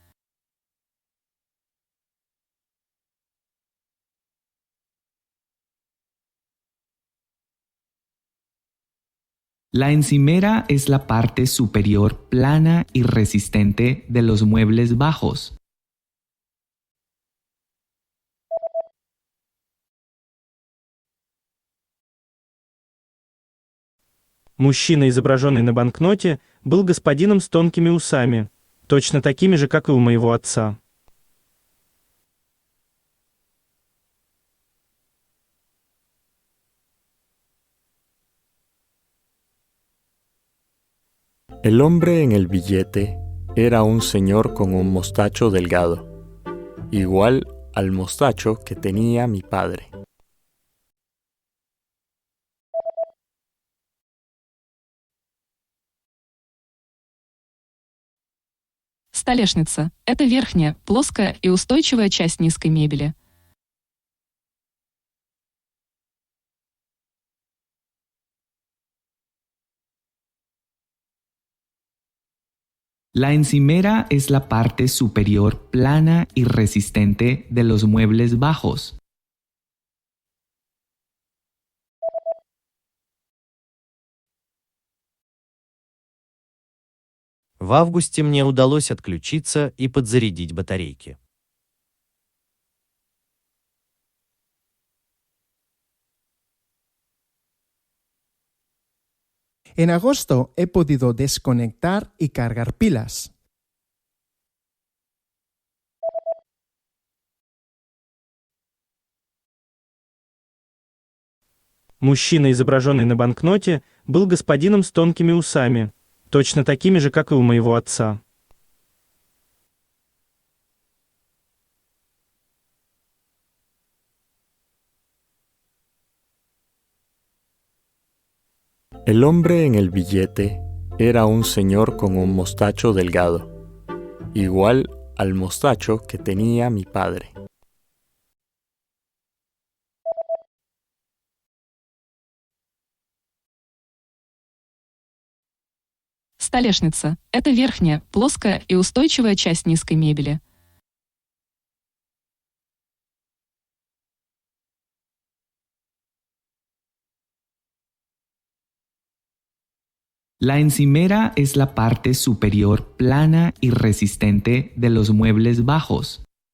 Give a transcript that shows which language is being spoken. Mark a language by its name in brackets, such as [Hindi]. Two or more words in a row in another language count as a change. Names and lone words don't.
[Spanish] La encimera es la parte superior plana y resistente de los muebles bajos. [Russian] Мужчина, изображенный на банкноте, был господином с тонкими усами, точно такими же, как и у моего отца. [Spanish] El hombre en el billete era un señor con un mostacho delgado, igual al mostacho que tenía mi padre. [Russian] Столешница – это верхняя, плоская и устойчивая часть низкой мебели. [Spanish] La encimera es la parte superior plana y resistente de los muebles bajos. [Russian] В августе мне удалось отключиться и подзарядить батарейки. [Spanish] En agosto he podido desconectar y cargar pilas. [Russian] Мужчина, изображенный на банкноте, был господином с тонкими усами, точно такими же, как и у моего отца. [Spanish] El hombre en el billete era un señor con un mostacho delgado, igual al mostacho que tenía mi padre. [Russian] Столешница – это верхняя, плоская и устойчивая часть низкой мебели. [Spanish] La encimera es la parte superior plana y resistente de los muebles bajos.